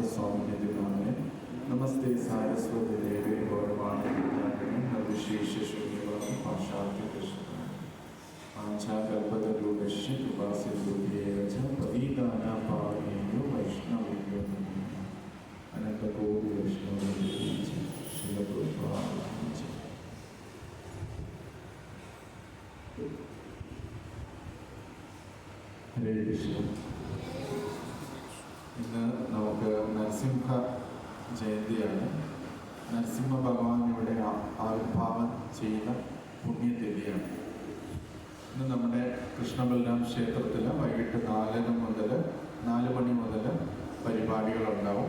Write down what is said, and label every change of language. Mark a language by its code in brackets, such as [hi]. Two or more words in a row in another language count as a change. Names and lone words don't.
[sa] स्वामिने दिनाने नमस्ते सारस्वती देवे गौरवाणी निर्विशेष शून्यवादी पाशाद्य कृष्ण पांचाकल्पतरुश्च कृपासिन्धुभ्येव च पतितानां पावनेभ्यो वैष्णवेभ्यो अनन्तकोटि वैष्णवेभ्यो च श्रीलप्रभुपादाय च. [ml] ഹരേ കൃഷ്ണ. ഇന്ന് നമുക്ക് നരസിംഹ ജയന്തിയാണ്. നരസിംഹ ഭഗവാൻ ഇവിടെ ആവിർഭാവം ചെയ്ത പുണ്യതിഥിയാണ്. ഇന്ന് നമ്മുടെ കൃഷ്ണബലരാം ക്ഷേത്രത്തിൽ വൈകിട്ട് 4 മണി മുതൽ പരിപാടികളുണ്ടാവും.